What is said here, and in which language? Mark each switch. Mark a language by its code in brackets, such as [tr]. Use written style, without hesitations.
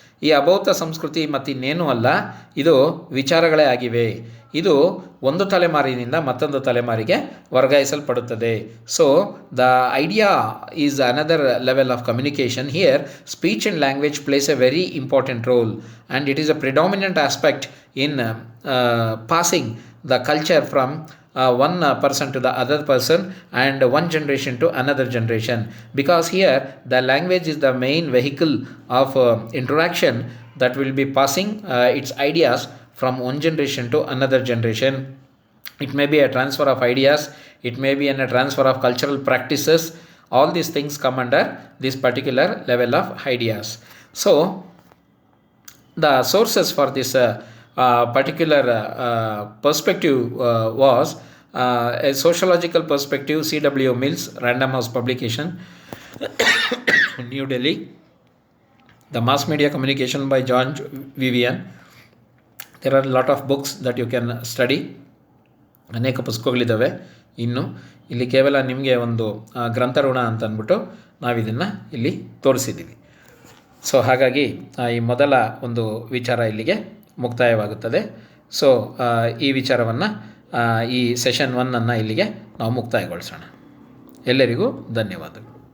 [kn] ಈ ಅಭೌತ ಸಂಸ್ಕೃತಿ ಮತ್ತಿನ್ನೇನೂ ಅಲ್ಲ, ಇದು ವಿಚಾರಗಳೇ ಆಗಿವೆ. ಇದು ಒಂದು ತಲೆಮಾರಿನಿಂದ ಮತ್ತೊಂದು ತಲೆಮಾರಿಗೆ ವರ್ಗಾಯಿಸಲ್ಪಡುತ್ತದೆ. [en] So the idea is another level of communication. Here speech and language plays a very important role and it is a predominant aspect in passing the culture from one person to the other person and one generation to another generation, because here the language is the main vehicle of interaction that will be passing its ideas from one generation to another generation. It may be a transfer of ideas, it may be a transfer of cultural practices. All these things come under this particular level of ideas. So the sources for this particular perspective was a sociological perspective, C.W. Mills, Random House publication, New Delhi. The mass media communication by John Vivian. There are a lot of books that you can study. [kn] ಅನೇಕ ಪುಸ್ತಕಗಳಿದ್ದಾವೆ. ಇನ್ನು ಇಲ್ಲಿ ಕೇವಲ ನಿಮಗೆ ಒಂದು ಗ್ರಂಥಋಣ ಅಂತ ಅಂದ್ಬಿಟ್ಟು ನಾವಿದನ್ನು ಇಲ್ಲಿ ತೋರಿಸಿದ್ದೀವಿ. ಸೊ ಹಾಗಾಗಿ ಈ ಮೊದಲ ಒಂದು ವಿಚಾರ ಇಲ್ಲಿಗೆ ಮುಕ್ತಾಯವಾಗುತ್ತದೆ. ಸೊ ಈ ವಿಚಾರವನ್ನು, ಈ ಸೆಷನ್ 1 ಇಲ್ಲಿಗೆ ನಾವು ಮುಕ್ತಾಯಗೊಳಿಸೋಣ. ಎಲ್ಲರಿಗೂ ಧನ್ಯವಾದಗಳು.